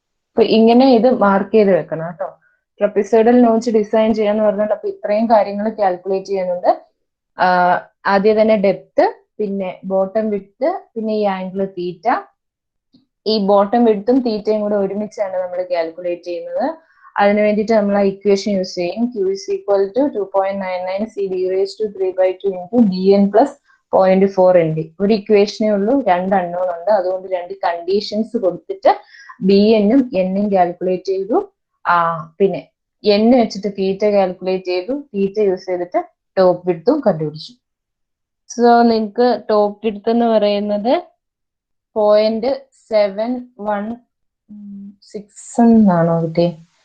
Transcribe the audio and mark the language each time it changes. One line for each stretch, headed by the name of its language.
Malayalam: അപ്പൊ ഇങ്ങനെ ഇത് മാർക്ക് ചെയ്ത് വെക്കണം കേട്ടോ. ട്രപ്പിസോയിഡൽ നോച്ച് ഡിസൈൻ ചെയ്യാന്ന് പറഞ്ഞാൽ അപ്പൊ ഇത്രയും കാര്യങ്ങൾ കാൽക്കുലേറ്റ് ചെയ്യുന്നുണ്ട്. ആദ്യം തന്നെ ഡെപ്ത്, പിന്നെ ബോട്ടം വിഡ്ത്ത്, പിന്നെ ഈ ആംഗിൾ തീറ്റ. ഈ ബോട്ടം വിഡ്ത്തും തീറ്റയും കൂടെ ഒരുമിച്ചാണ് നമ്മൾ കാൽക്കുലേറ്റ് ചെയ്യുന്നത്. അതിന് വേണ്ടിയിട്ട് നമ്മൾ ആ ഇക്വേഷൻ യൂസ് ചെയ്യും.
English: Q is equal to 2.99 C d raised to 3/2 into dn plus 0.4 ND.
Malayalam: ഒരു ഇക്വേഷനേ ഉള്ളൂ, 2 അൺനോൺ ഉണ്ട്, അതുകൊണ്ട് 2 കണ്ടീഷൻസ് കൊടുത്തിട്ട് bn-ഉം n-ഉം കാൽക്കുലേറ്റ് ചെയ്തു. പിന്നെ n വെച്ചിട്ട് തീറ്റ കാൽക്കുലേറ്റ് ചെയ്തു, തീറ്റ യൂസ് ചെയ്തിട്ട് ടോപ്പ് വിഡ്ത്തും കണ്ടുപിടിച്ചു. സോ നിങ്ങൾക്ക് ടോപ്പ് വിഡ്ത്ത് എന്ന് പറയുന്നത് 0.716 എന്നാണോ കിട്ടിയത്?